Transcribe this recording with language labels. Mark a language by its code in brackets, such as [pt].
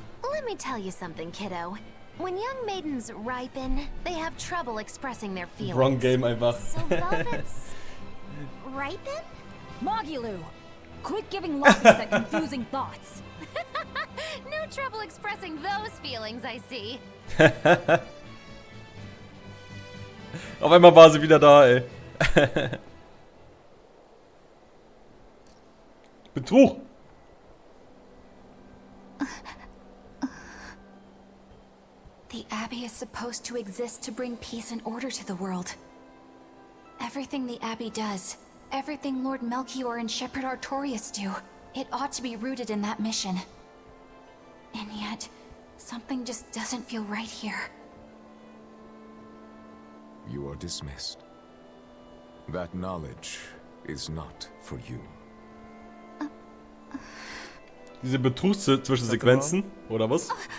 [en] Let me tell you something, kiddo. When young maidens ripen, they have trouble expressing their feelings. Wrong game [de] einfach. [en] So Velvet's ripen? Mogilu! Quit giving Lockies that confusing thoughts. No trouble expressing those feelings, I see. [de] Auf einmal war sie wieder da, ey. Betrug! [en] The Abbey is supposed to exist to bring peace and order to the world. Everything the Abbey does, everything Lord Melchior and Shepherd Artorius do, it ought to be rooted in that mission. And yet, something just doesn't feel right here. You are dismissed. That knowledge is not for you. [de] Diese Betrugszwischensequenzen, oder was?